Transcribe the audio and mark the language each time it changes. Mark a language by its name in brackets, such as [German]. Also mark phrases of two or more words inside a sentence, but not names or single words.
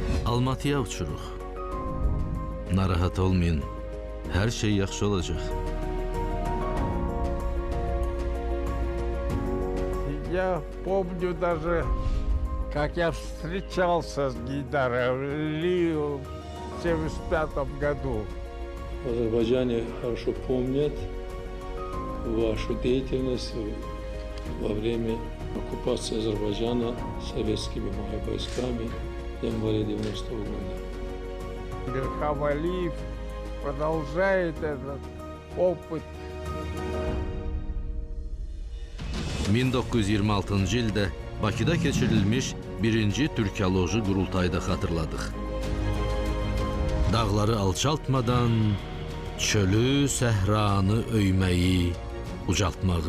[Azerbaijani] Almatıya uçuruq. Narahat olmayın, hər şey yaxşı olacaq. [Russian] Я помню даже, как я встречался с Гейдаром Ли в 1975 году. В Азербайджане хорошо помнят вашу деятельность во время оккупации Азербайджана советскими войсками в январе 90-го года. Ильхам Алиев продолжает этот опыт. [Azerbaijani] 1926-cı ildə Bakıda keçirilmiş 1-ci Türkoloji qurultayda xatırladıq. Dağları alçaltmadan çölü, səhranı öyməyi, ucaltmağı.